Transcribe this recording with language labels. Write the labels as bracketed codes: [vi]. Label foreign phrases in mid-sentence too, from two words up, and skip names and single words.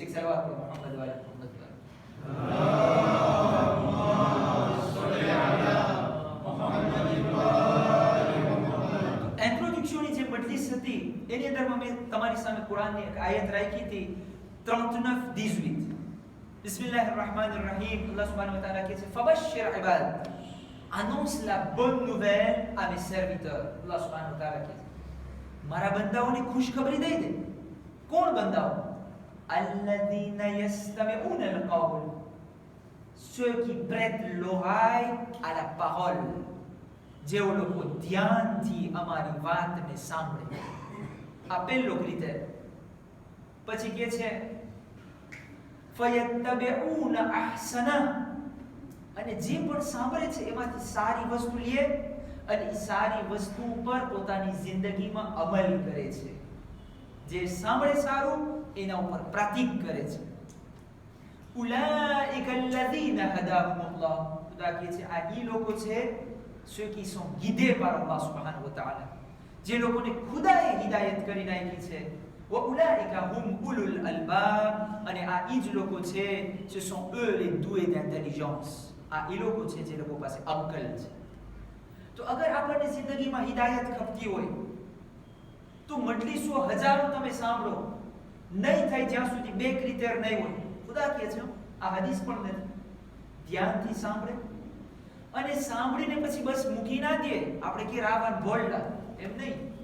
[gu] એક સલાવત કરો મુહમ્મદ વાલે મુહમ્મદ વાલે. ઇન્ટ્રોડક્શનની જે મજલિસ હતી એની અંદરમાં મેં તમારી સામે કુરાનની એક આયત રાખી હતી 39:18. [ar] بسم الله الرحمن الرحيم. الله سبحانه وتعالى dit فبشر عباد, [fr] annonce la bonne nouvelle à mes serviteurs. [ar] الله سبحانه وتعالى [gu] dit મારા બંદાઓને ખુશખબરી દઈ દે. કોણ બંદાઓ? [ar] الذين يستمعون القول, [fr] ceux qui prêtent l'oreille à la parole, [gu] જેઓ લોકો ધ્યાનથી અમારી વાતને સાંભળે. આ પહેલો ક્રિટેર. પછી કહે છે [ar] فَيَتَّبِعُونَ أَحْسَنَهُ [gu] અને જે પણ સાંભળે છે એમાંથી સારી વસ્તુ લે અને એ સારી વસ્તુ ઉપર પોતાની જિંદગીમાં અમલ કરે છે. જે સાંભળે સારું એના ઉપર પ્રતિક કરે છે. [ar] أولئك الذين هداهم الله, [gu] ખુદા કહે છે આ ઈ લોકો છે [fr] ceux qui sont guidés par [ar] الله سبحانه وتعالى, [gu] જે લોકોને ખુદાએ હિદાયત કરી નાખી છે. [ar] وأولئك هم أولو الألباب, [gu] અને આ ઈ જ લોકો છે, [fr] ce sont eux les doués d'intelligence. [gu] આ ઈ લોકો છે જે લોકો પાસે અક્કલ છે. તો અગર આપણને જિંદગીમાં હિદાયત ખપતી હોય તો મજલિસો હજારો તમે સાંભળો, નહીં થાય જ્યાં સુધી બે ક્રિટેર નહીં હોય. ખુદા કહે છે આ હદીસ પણ નથી, ધ્યાનથી સાંભળે અને સાંભળીને પછી બસ મૂકી ના દે આપણે કે રાવણ બોલડા એમ નહીં.